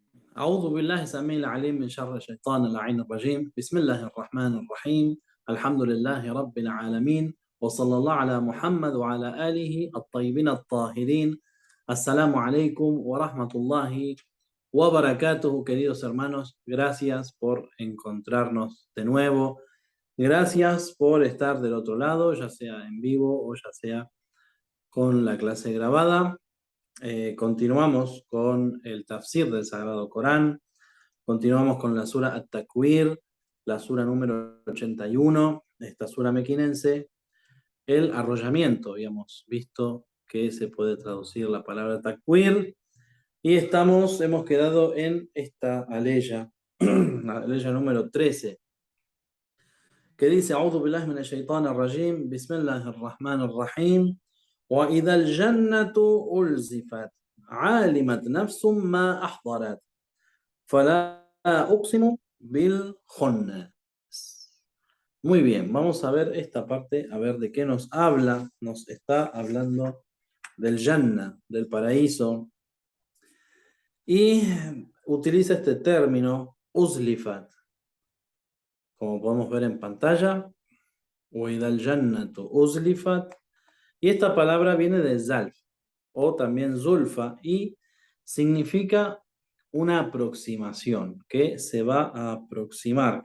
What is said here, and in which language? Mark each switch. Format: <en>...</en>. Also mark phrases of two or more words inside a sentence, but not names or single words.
<ar>أعوذ بالله السميع العليم من شر الشيطان اللعين الرجيم بسم الله الرحمن الرحيم الحمد لله رب العالمين وصلى الله على محمد وعلى آله الطيبين الطاهرين. السلام عليكم ورحمة الله وبركاته,</ar> <es>queridos hermanos. Gracias por encontrarnos de nuevo. Gracias por estar del otro lado, ya sea en vivo o ya sea con la clase grabada. Continuamos con el tafsir del Sagrado Corán. Continuamos con la sura At-Takwir, la sura número 81, esta sura mequinense. El arrollamiento, habíamos visto que se puede traducir la palabra Takwir. Y hemos quedado en esta aleya, la aleya número 13, que dice:</es> <ar>أعوذ بالله من الشيطان الرجيم بسم الله الرحمن الرحيم وإذا الجنة أزلفت علمت نفس ما أحضرت فلا أقسم بالخنس.</ar> <es>Muy bien, vamos a ver esta parte, a ver de qué nos habla. Nos está hablando del Jannah, del paraíso, y utiliza este término, uzlifat, como podemos ver en pantalla,</es> <ar>وإذا الجنة أزلفت,</ar> <es>y esta palabra viene de zalf, o también zulfa, y significa una aproximación, que se va a aproximar.</es>